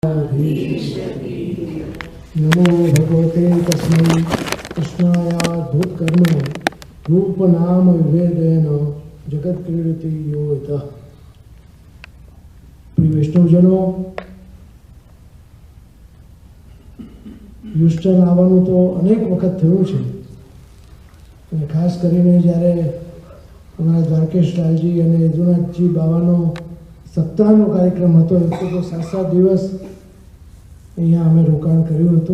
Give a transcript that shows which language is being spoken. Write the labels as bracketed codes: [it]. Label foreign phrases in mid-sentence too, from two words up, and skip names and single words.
[sa] नमो भगवते तस्मै कृष्णायाद्भुतकर्म रूपनाम विभेदेन जगत क्रीडति यो यतः। [gu] પ્રિય વૈષ્ણવજનો, હ્યુસ્ટન આવવાનું તો અનેક વખત થયું છે અને ખાસ કરીને જ્યારે અમારા દ્વારકેશ લાલજી અને યદુનાથજી બાવાનો સપ્તાહનો કાર્યક્રમ હતો એ તો 7 દિવસ અહીંયા અમે રોકાણ કર્યું હતું.